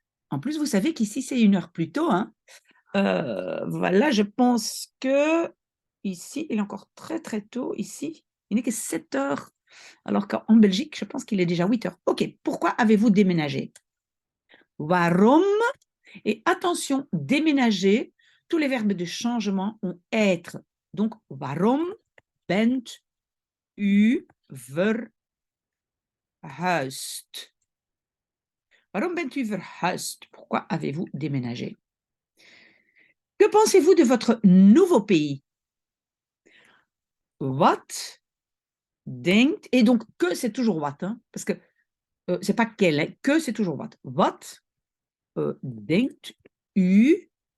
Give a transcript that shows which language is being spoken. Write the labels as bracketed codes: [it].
[fr] En plus, vous savez qu'ici, c'est 1 heure plus tôt, hein? Voilà, je pense que ici, il est encore très, très tôt ici. Il n'est que 7 heures, alors qu'en Belgique, je pense qu'il est déjà 8 heures. OK, pourquoi avez-vous déménagé? [nl] Waarom? [fr] Et attention, déménager, tous les verbes de changement ont être. [nl] Donc, waarom bent u verhuisd? Waarom bent u verhuisd? [fr] Pourquoi avez-vous déménagé? Que pensez-vous de votre nouveau pays? [nl] Wat denkt, [fr] et donc que c'est toujours what, hein, parce que c'est pas quel, hein, que c'est toujours what. [nl] Wat denkt u?